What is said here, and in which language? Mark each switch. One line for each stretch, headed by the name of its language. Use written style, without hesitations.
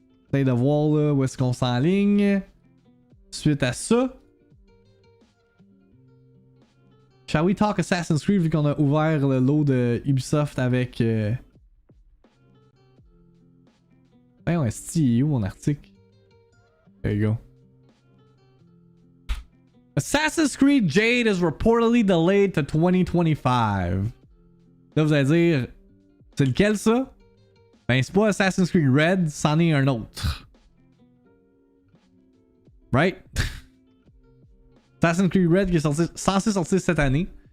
French: Essaye de voir, là, où est-ce qu'on s'enligne. Suite à ça,
English: shall we talk
French: Assassin's Creed vu qu'on a ouvert le lot de Ubisoft avec... Ben ouais, c'est où mon article?
English: There you go. Assassin's Creed Jade is reportedly delayed to 2025.
French: Là, vous allez dire, c'est lequel ça? Ben c'est pas Assassin's Creed Red, c'en est un autre.
English: Right?
French: Assassin's Creed Red qui est censé sortir cette année.